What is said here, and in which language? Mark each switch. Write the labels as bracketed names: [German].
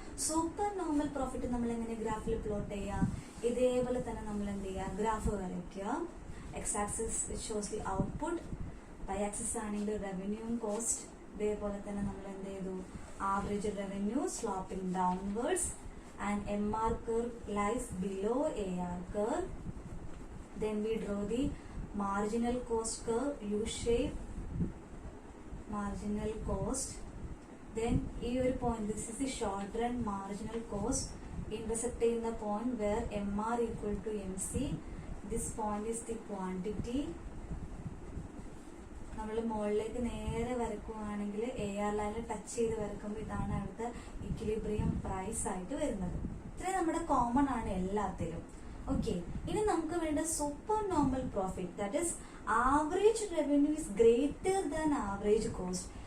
[Malayalam] Super normal profit നമ്മൾ എങ്ങനെ ഗ്രാഫിൽ പ്ലോട്ട് ചെയ്യാം, ഇതേപോലെ തന്നെ നമ്മൾ എന്ത് ചെയ്യുക, ഗ്രാഫ് വരയ്ക്കുക. [English] X axis shows the output, Y axis ആണെങ്കിൽ revenue cost. [Malayalam] ഇതേപോലെ തന്നെ നമ്മൾ എന്ത് ചെയ്തു, [English] Average revenue sloping downwards and MR curve lies below AR curve. Then we draw the marginal cost curve, U shape. marginal cost. Then ഈ ഒരു point, this is the short run marginal cost, intersect [Malayalam] ചെയ്യുന്ന [English] point where MR equal to MC. This point is the quantity. [Malayalam] നമ്മൾ മുകളിലേക്ക് നേരെ വരക്കുകയാണെങ്കിൽ AR ലൈനിൽ touch ചെയ്ത് വരക്കുമ്പോൾ ഇതാണ് അവിടുത്തെ ഇക്വിലിബ്രിയം പ്രൈസ് ആയിട്ട് വരുന്നത്. ഇത്രയും നമ്മുടെ [English] common [Malayalam] ആണ് എല്ലാത്തിലും. [English] okay, [Malayalam] ഇനി നമുക്ക് വേണ്ട [English] Super normal profit, that is average revenue is greater than average cost.